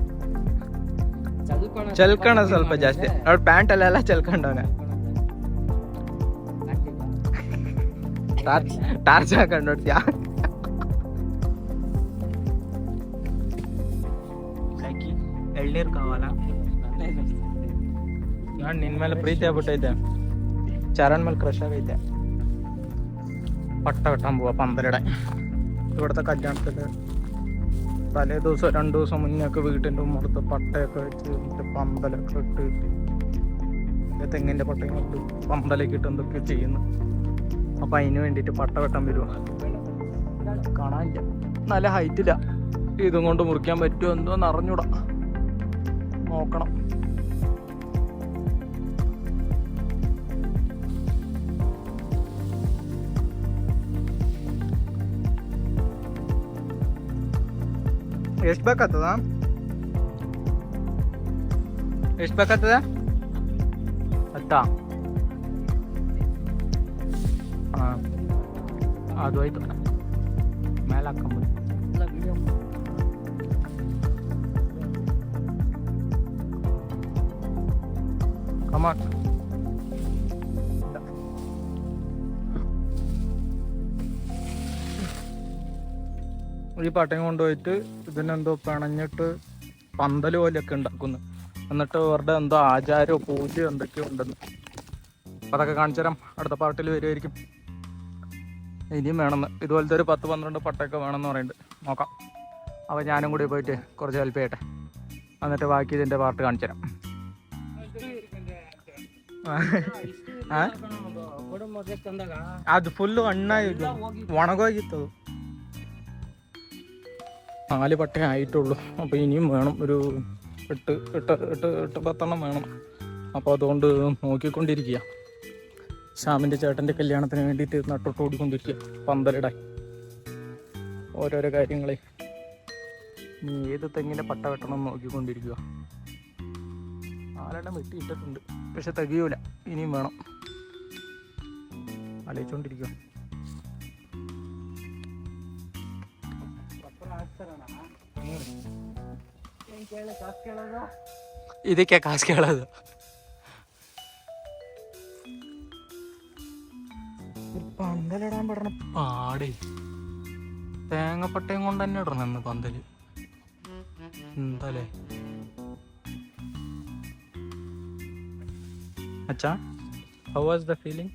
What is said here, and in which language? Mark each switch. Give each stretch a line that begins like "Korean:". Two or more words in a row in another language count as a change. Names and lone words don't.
Kannada: ಚಲ್ಕಣ ಸ್ವಲ್ಪ ಜಾಸ್ತಿ ಅವ್ರ ಪ್ಯಾಂಟ್ ಅಲ್ಲೆಲ್ಲ ಚಲ್ಕೊಂಡವನೆ. ಟಾರ್ಚ್ ಹಾಕೊಂಡು ನೋಡ್ತೀಯಾ? ಎಳ್ನೀರು ಕಾವಾಲ. ನಾನು ನಿನ್ ಮೇಲೆ ಪ್ರೀತಿ ಆಗ್ಬಿಟ್ಟೈತೆ, ಚರಣ್ ಮೇಲೆ ಕ್ರಷ್ ಆಗೈತೆ.
Malayalam: പട്ട വെട്ടാൻ പോവാ പന്തലിടെ. ഇവിടുത്തെ കല്യാണത്തിന് തലേ ദിവസം 2 ദിവസം മുന്നൊക്കെ വീട്ടിൻ്റെ മുമ്പത്ത് പട്ടയൊക്കെ വെച്ച് മറ്റേ പന്തലൊക്കെ ഇട്ട് തെങ്ങിൻ്റെ പട്ടയും കൊണ്ട് പന്തലൊക്കെ ഇട്ട് എന്തൊക്കെ ചെയ്യുന്നു. അപ്പം അതിന് വേണ്ടിയിട്ട് പട്ട വെട്ടാൻ വരുവാ. കാണാനില്ല, നല്ല ഹൈറ്റില്ല. ഇതും കൊണ്ട് മുറിക്കാൻ പറ്റുമോ എന്തോന്ന് അറിഞ്ഞൂടാ, നോക്കണം.
Kannada: ಎಷ್ಟು ಬೇಕಾಗ್ತದ? ಎಷ್ಟು ಬೇಕಾಗ್ತದ? ಅತ್ತ ಹಾಂ, ಅದು ಆಯ್ತು. ಮೇಲೆ ಹಾಕೊಂಬೋದು. ಕಮಾನ್.
Malayalam: ഈ പട്ടയം കൊണ്ടുപോയിട്ട് ഇതിനെന്തോ പിണഞ്ഞിട്ട് പന്തൽ പോലെയൊക്കെ ഉണ്ടാക്കുന്നു. എന്നിട്ട് അവരുടെ എന്തോ ആചാരമോ പൂജയോ എന്തൊക്കെയോ ഉണ്ടെന്ന്. അപ്പം അതൊക്കെ കാണിച്ചു തരാം, അടുത്ത പാട്ടിൽ വരുമായിരിക്കും. ഇനിയും വേണമെന്ന് ഇതുപോലത്തെ ഒരു 10-12 പട്ടയൊക്കെ വേണമെന്ന് പറയുന്നുണ്ട്. നോക്കാം. അപ്പോൾ ഞാനും കൂടി പോയിട്ട് കുറച്ച് ഹെൽപ്പ് ചെയ്യട്ടെ, എന്നിട്ട് ബാക്കി ഇതിൻ്റെ പാർട്ട് കാണിച്ചു തരാം.
Kannada: ಅದು ಫುಲ್ಲು ಹಣ್ಣಾಗಿ ಒಣಗೋಗಿತ್ತು.
Malayalam: 4 പട്ടേ ആയിട്ടുള്ളൂ. അപ്പോൾ ഇനിയും വേണം, ഒരു 8-10 വേണം. അപ്പോൾ അതുകൊണ്ട് നോക്കിക്കൊണ്ടിരിക്കുക. ശ്യാമിൻ്റെ ചേട്ടൻ്റെ കല്യാണത്തിന് വേണ്ടിയിട്ട് നട്ടോട്ട് ഓടിക്കൊണ്ടിരിക്കുക പന്തലിടാൻ ഓരോരോ കാര്യങ്ങളെ. ഇനി ഏത് തെങ്ങിൻ്റെ പട്ട വെട്ടണം നോക്കിക്കൊണ്ടിരിക്കുക. 4 വെട്ടിയിട്ടിട്ടുണ്ട്, പക്ഷെ തികയൂല, ഇനിയും വേണം. ആലോചിച്ചുകൊണ്ടിരിക്കുക.
Kannada: ಇದಕ್ಕೆ ಕಾಸು ಕೇಳೋದು.
Malayalam: പന്തലിടാൻ പെടണം പാടേ. തേങ്ങപ്പട്ടയും കൊണ്ട് തന്നെ ഇടണം എന്ന് പന്തല്. എന്താലേ അച്ഛാ,
English: how was the feeling?